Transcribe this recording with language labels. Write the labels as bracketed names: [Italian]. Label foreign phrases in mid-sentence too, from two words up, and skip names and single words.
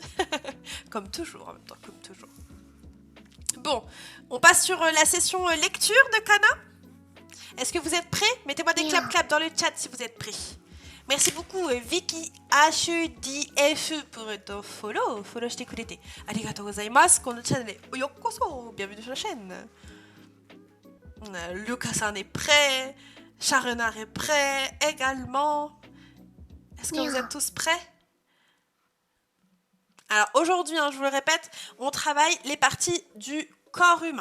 [French] Comme toujours, en même temps, comme toujours. Bon, on passe sur la session lecture de Kana. Est-ce que vous êtes prêts? Mettez-moi des clap-clap dans le chat si vous êtes prêts. Merci beaucoup Vicky HDF pour ton follow. [Japanese] フォローしてくれて. ありがとうございます。このチャンネルようこそ. [French] Bienvenue sur la chaîne. Lucas-san est prêt. Charenard est prêt également. Est-ce que vous êtes tous prêts? Alors aujourd'hui, je vous le répète, on travaille les parties du corps humain.